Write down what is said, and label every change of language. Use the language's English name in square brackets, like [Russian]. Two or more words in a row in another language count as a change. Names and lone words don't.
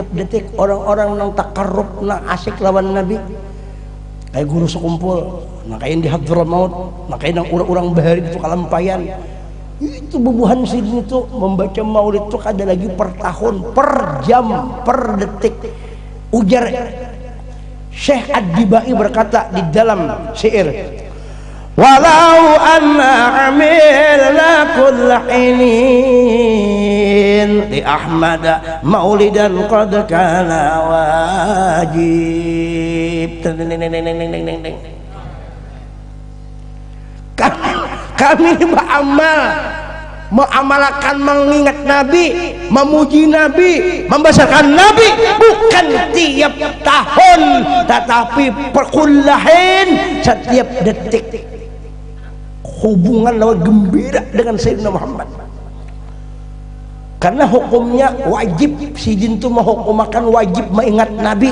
[Banjar] detik orang-orang nang takarrub nang asik lawan Nabi kayak guru sekumpul nah kayak di Hadramaut nah kayak nang orang-orang bahari itu kalampayan itu bubuhan sini itu membaca maulid itu ada lagi per tahun per jam per detik ujar Syekh Ad-Dibai berkata di dalam syair [Arabic] ولو أننا عملنا كل حين لأحمد مولدا قد كان واجب [Banjar] kami beramal mengamalkan mengingat Nabi memuji Nabi membesarkan Nabi bukan tiap tahun tetapi perkullahin setiap detik hubungan lawan gembira dengan Sayyidina Muhammad karena hukumnya wajib sidin itu menghukumakan wajib mengingat Nabi.